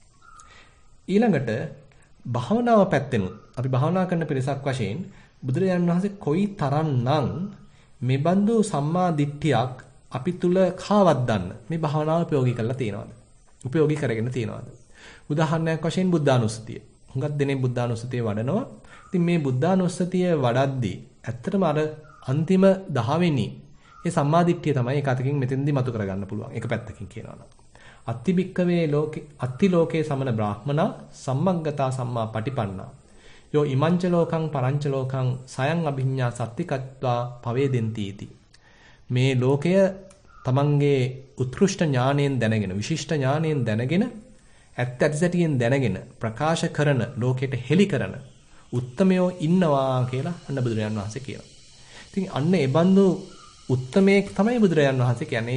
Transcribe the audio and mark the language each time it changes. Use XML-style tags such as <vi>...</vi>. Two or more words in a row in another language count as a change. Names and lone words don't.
<si>ඊළඟට භාවනාව පැත්තෙනුත් අපි භාවනා කරන පිරිසක් වශයෙන් බුදුරජාණන් වහන්සේ කොයි තරම්නම් මේ බඳු සම්මා දිට්ඨියක් අපි තුල කාවද්දන්න මේ භාවනාව ප්‍රයෝගී කරලා තියෙනවද? උපයෝගී කරගෙන තියෙනවද? උදාහරණයක් වශයෙන් බුද්ධානුස්සතිය. හුඟක් දෙනේ බුද්ධානුස්සතිය වඩනවා. ඉතින් මේ බුද්ධානුස්සතිය වඩද්දී ඇත්තටම අර අන්තිම 10 වෙනි ඒ සම්මා දිට්ඨිය තමයි එක අතකින් මෙතෙන්දී මතු කරගන්න පුළුවන්. එක පැත්තකින් කියනවා නම්</si> <pi>අත්ති බික්කවේ ලෝකේ අත්ති ලෝකේ සමන බ්‍රාහ්මනා සම්මග්ගතා සම්මා පටිපන්නා යෝ ඉමංච ලෝකං පරංච ලෝකං සයං අභිඤ්ඤා සත්‍තිකත්වා පවේදෙන්ති इति</pi> <si>මේ ලෝකය තමන්ගේ උත්කෘෂ්ඨ ඥාණයෙන් දැනගෙන විශිෂ්ට ඥාණයෙන් දැනගෙන ඇත්ත ඇතිසැටියෙන් දැනගෙන ප්‍රකාශ කරන ලෝකයට හෙළි කරන උත්තමයෝ ඉන්නවා කියලා අන්න බුදුරජාණන් වහන්සේ කියනවා. ඉතින් අන්න ඒ බඳු උත්තමයෙක් තමයි බුදුරජාණන් වහන්සේ කියන්නේ.</si>